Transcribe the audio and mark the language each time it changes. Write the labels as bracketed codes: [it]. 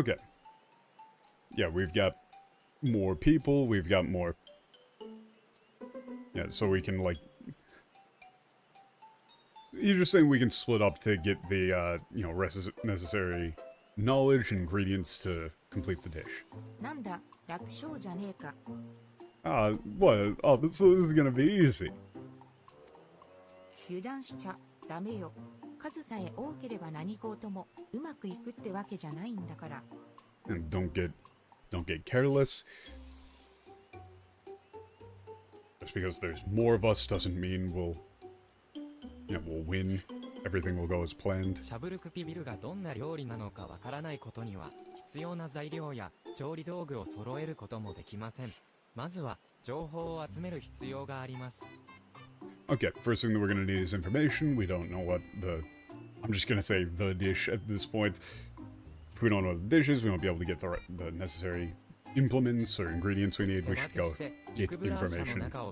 [en] Okay. Yeah, we've got more people, we've got more... Yeah, so we can, like... You're just saying we can split up to get the, necessary knowledge and ingredients to complete the dish. [ja] なんだ、楽勝じゃねえか。 [en] What? Oh, this is gonna be easy. [ja] 油断しちゃダメよ。数さえ多ければ何事もうまくいくってわけじゃないんだから。 [en] And don't get careless. Just because there's more of us doesn't mean we'll win everything will go as planned. [ja] シャブルクピビルがどんな料理なのかわからないことには、必要な材料や調理道具を揃えることもできません。まずは情報を集める必要があります。 [en] Okay, first thing that we're gonna need is information. We don't know what the... I'm just gonna say the dish at this point. If we don't know what the dish is, we won't be able to get the necessary implements or ingredients we need. We should go get information.